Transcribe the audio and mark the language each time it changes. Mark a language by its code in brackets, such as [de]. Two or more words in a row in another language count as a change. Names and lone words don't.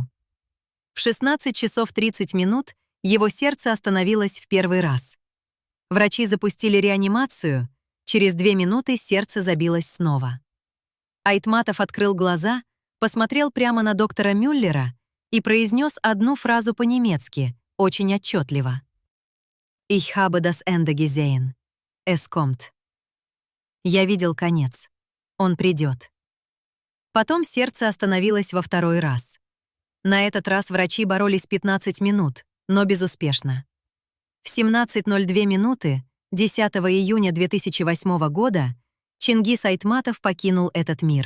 [ru] В 16 часов 30 минут его сердце остановилось в первый раз. Врачи запустили реанимацию, через 2 минуты сердце забилось снова. Айтматов открыл глаза, посмотрел прямо на доктора Мюллера и произнес одну фразу по-немецки, очень отчетливо. [de] «Ich habe das Ende gesehen. Es kommt». [ru] Я видел конец. Он придет. Потом сердце остановилось во второй раз. На этот раз врачи боролись 15 минут, но безуспешно. В 17:02 минуты 10 июня 2008 года Чингис Айтматов покинул этот мир.